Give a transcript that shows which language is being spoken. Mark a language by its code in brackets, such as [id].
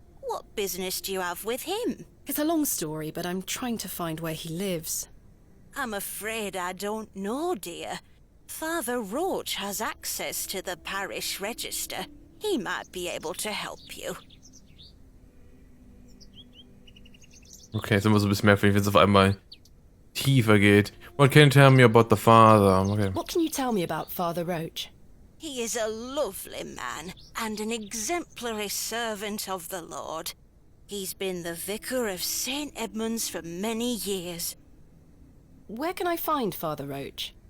[en] What business do you have with him? It's a long story, but I'm trying to find where he lives. I'm afraid I don't know, dear. Father Roach has access to the parish register. He might be able to help you. [de] Okay, jetzt immer so ein bisschen merkwürdig, wenn es auf einmal tiefer geht. [en] What can you tell me about the father? Okay. What can you tell me about Father Roach? He is a lovely man and an exemplary servant of the Lord. He's been the vicar of St. Edmund's for many years. Where can I find Father Roach?